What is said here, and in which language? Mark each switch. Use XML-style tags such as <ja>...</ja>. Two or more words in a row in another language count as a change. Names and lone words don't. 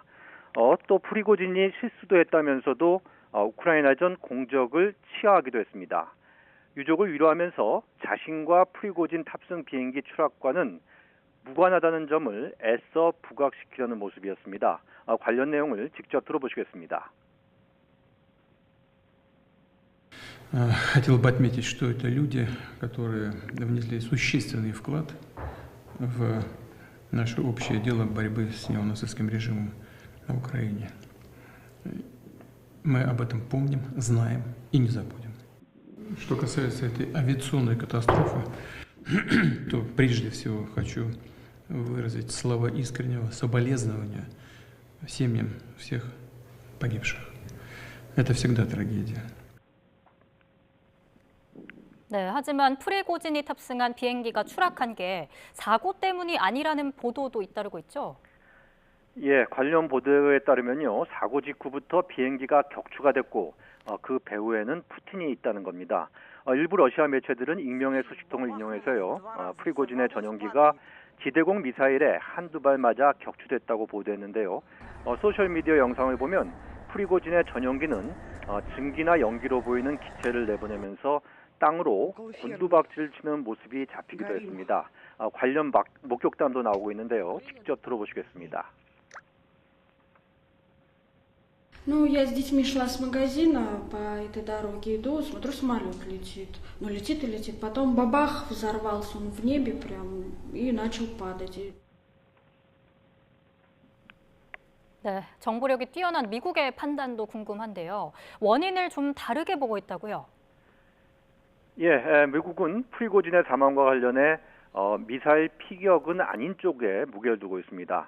<ko>또 프리고진이 실수도 했다면서도 우크라이나전 공적을 치하하기도 했습니다. 유족을 위로하면서 자신과 프리고진 탑승 비행기 추락과는 무관하다는 점을 애써 부각시키려는 모습이었습니다. 관련 내용을 직접 들어보시겠습니다.</ko> <ru>Хотел бы отметить, что это люди, которые внесли существенный вклад в наше общее дело борьбы с неонацистским режимом на Украине. Мы об этом помним, знаем и не забудем. Что касается этой авиационной катастрофы, то прежде всего хочу выразить слова искреннего соболезнования семьям всех погибших. Это всегда трагедия.</ru> <ko>네, 하지만 프리고진이 탑승한 비행기가 추락한 게 사고 때문이 아니라는 보도도 잇따르고 있죠. 예, 관련 보도에 따르면요, 사고 직후부터 비행기가 격추가 됐고 그 배후에는 푸틴이 있다는 겁니다. 일부 러시아 매체들은 익명의 소식통을 인용해서요, 프리고진의 전용기가 지대공 미사일에 한두 발 맞아 격추됐다고 보도했는데요. 소셜미디어 영상을 보면 프리고진의 전용기는 증기나 연기로 보이는 기체를 내보내면서 땅으로 곤두박질을 치는 모습이 잡히기도 했습니다. 관련 목격담도 나오고 있는데요. 직접 들어보시겠습니다.</ko> <ru>Ну, я с детьми шла с магазина, по этой дороге иду, смотрю, самолет летит. Ну, летит и летит. Потом бабах, взорвался он в небе прям и начал падать.</ru> <ko>네, 정보력이 뛰어난 미국의 판단도 궁금한데요. 원인을 좀 다르게 보고 있다고요? 예, 미국은 프리고진의 사망과 관련해 미사일 피격은 아닌 쪽에 무게를 두고 있습니다.</ko>